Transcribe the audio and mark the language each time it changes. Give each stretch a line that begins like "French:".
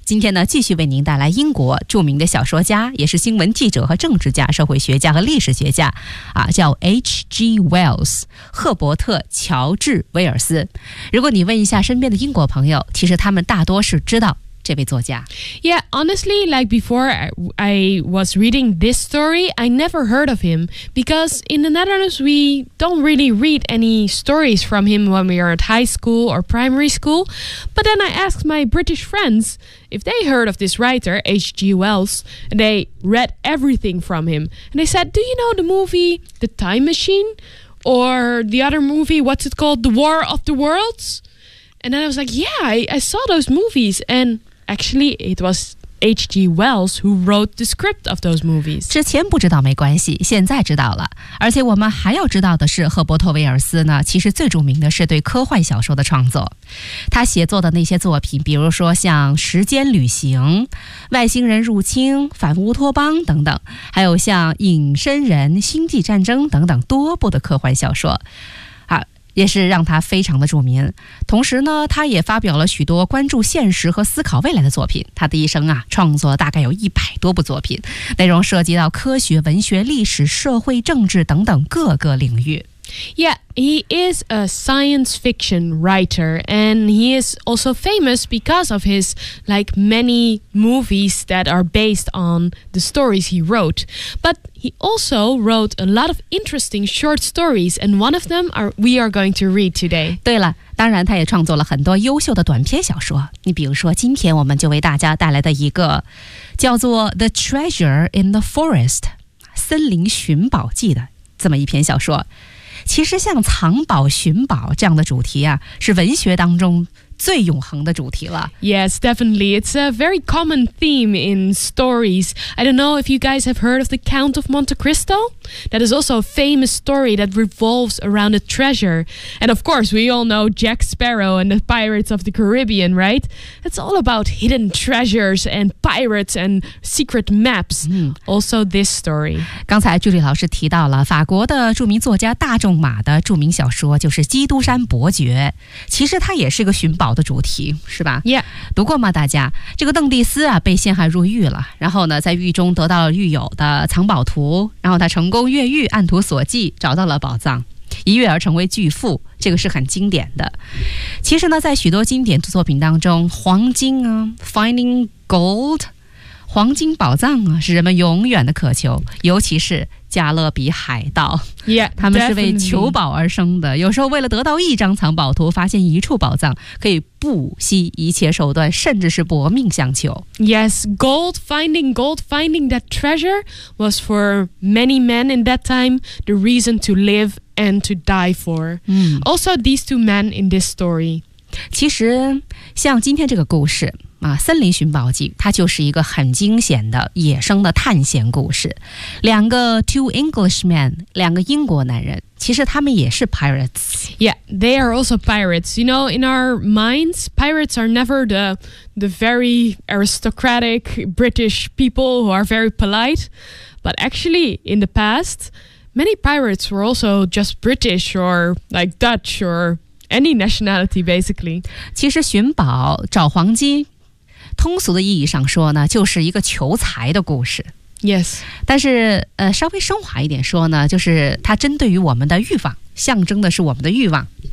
Chinese: 今天呢继续为您带来英国著名的小说家，也是新闻记者和政治家、社会学家和历史学家啊，叫 H.G. Wells， 赫伯特·乔治·威尔斯。如果你问一下身边的英国朋友，其实他们大多是知道这位作家。
English: Yeah, honestly, like before I was reading this story, I never heard of him because in the Netherlands, we don't really read any stories from him when we are at high school or primary school. But then I asked my British friends if they heard of this writer, H.G. Wells, and they read everything from him. And they said, do you know the movie The Time Machine? Or the other movie, what's it called? The War of the Worlds? And then I was like, yeah, I saw those movies. And actually, it was H.G. Wells who wrote the script of those movies.
Chinese: 之前不知道没关系，现在知道了。而且我们还要知道的是，赫伯特·威尔斯呢，其实最著名的是对科幻小说的创作。他写作的那些作品，比如说像《时间旅行》、《外星人入侵》、《反乌托邦》等等，还有像《隐身人》、《星际战争》等等多部的科幻小说。也是让他非常的著名，同时呢他也发表了许多关注现实和思考未来的作品。他的一生啊，创作大概有100多部作品，内容涉及到科学、文学、历史、社会、政治等等各个领域。
English: Yeah, he is a science fiction writer and he is also famous because of his like many movies that are based on the stories he wrote. ButHe also wrote a lot of interesting short stories, and one of them we are going to read today.
Chinese: 对了，当然他也创作了很多优秀的短篇小说。你比如说，今天我们就为大家带来的一个叫做《The Treasure in the Forest》（森林寻宝记）的这么一篇小说。其实，像藏宝、寻宝这样的主题啊，是文学当中最永恒的主题了。
English: Yes, definitely. It's a very common theme in stories. I don't know if you guys have heard of The Count of Monte Cristo? That is also a famous story that revolves around a treasure. And of course, we all know Jack Sparrow and the Pirates of the Caribbean, right? It's all about hidden treasures and pirates and secret maps. Also this story.
Chinese: 刚才 Julie 老师提到了法国的著名作家大仲马的著名小说，就是《基督山伯爵》。其实它也是个寻宝的主题，是吧？
English: Yeah.
Chinese: 读过吗？大家，这个邓蒂斯啊被陷害入狱了，然后呢在狱中得到了狱友的藏宝图，然后他成功越狱，按图索骥找到了宝藏，一跃而成为巨富，这个是很经典的。其实呢在许多经典作品当中，黄金啊
English: Finding Gold，
Chinese: 黄金宝藏啊是人们永远的渴求，尤其是加勒比海盗。
English: Yeah,
Chinese: 他们是为求宝而生的、
English: definitely.
Chinese: 有时候为了得到一张藏宝图，发现一处宝藏，可以不惜一切手段，甚至是搏命相求。
English: Yes, finding that treasure was for many men in that time the reason to live and to die for. Also these two men in this story.
Chinese: 其实像今天这个故事啊，《森林寻宝记》它就是一个很惊险的野生的探险故事。两个
English: two Englishmen，
Chinese: 两个英国男人，其实他们也是 pirates。
English: Yeah, they are also pirates. You know, in our minds, pirates are never the very aristocratic British people who are very polite. But actually, in the past, many pirates were also just British or like Dutch or any nationality, basically.
Chinese: 其实寻宝找黄金，通俗的意义上说呢，就是一个求财的故事。
English: Yes.
Chinese: 但是稍微升华一点说呢，就是它针对于我们的欲望，象征的是我们的欲望。